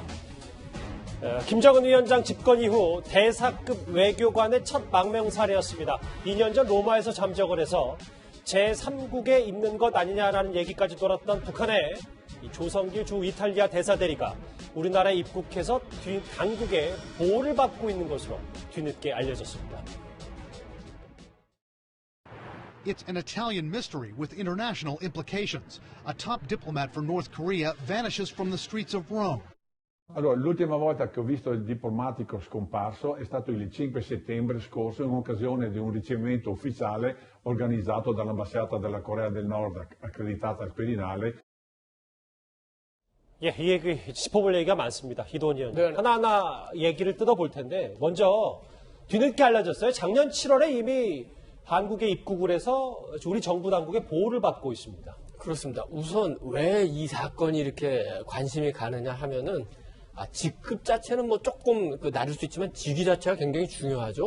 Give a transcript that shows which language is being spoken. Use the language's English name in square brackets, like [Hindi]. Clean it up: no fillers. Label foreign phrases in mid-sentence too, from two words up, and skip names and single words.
[Korean] 김정은 위원장 집권 이후 대사급 외교관의 첫 망명사례였습니다. 2년 전 로마에서 잠적을 해서 제3국에 있는 것 아니냐라는 얘기까지 돌았던 북한의 조성길 주 이탈리아 대사대리가 우리나라에 입국해서 당국의 보호를 받고 있는 것으로 뒤늦게 알려졌습니다. [English] It's an Italian mystery with international implications. A top diplomat for North Korea vanishes from the streets of Rome. [Italian] Allora, l'ultima volta che ho visto il diplomatico scomparso è stato il 5 settembre scorso in occasione di un ricevimento ufficiale organizzato dall'ambasciata della Corea del Nord accreditata al Quirinale. [Korean] 예, 이 얘기 짚어볼 얘기가 많습니다. 이동훈 의원. 네. 하나하나 얘기를 뜯어볼 텐데 먼저 뒤늦게 알려졌어요. 작년 7월에 이미 한국에 입국을 해서 우리 정부 당국의 보호를 받고 있습니다. 그렇습니다. 우선 왜 이 사건이 이렇게 관심이 가느냐 하면은 직급 자체는 뭐 조금 낮을 수 있지만 직위 자체가 굉장히 중요하죠.